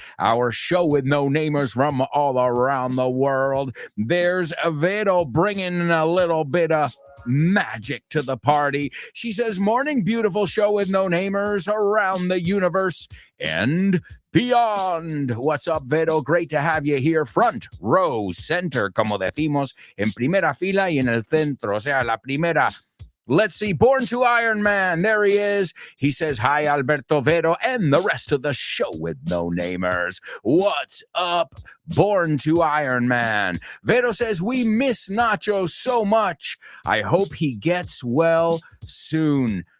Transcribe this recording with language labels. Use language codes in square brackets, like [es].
[en] Our show with no namers from all around the world. There's Vero bringing a little bit of magic to the party. She says, morning, beautiful show with no namers around the universe and beyond. What's up, Vero? Great to have you here. Front row center, [es] como decimos, en primera fila y en el centro, o sea, la primera. [en] Let's see, Born to Iron Man. There he is. He says, hi, Alberto, Vero, and the rest of the show with no namers. What's up, Born to Iron Man? Vero says, we miss Nacho so much. I hope he gets well soon.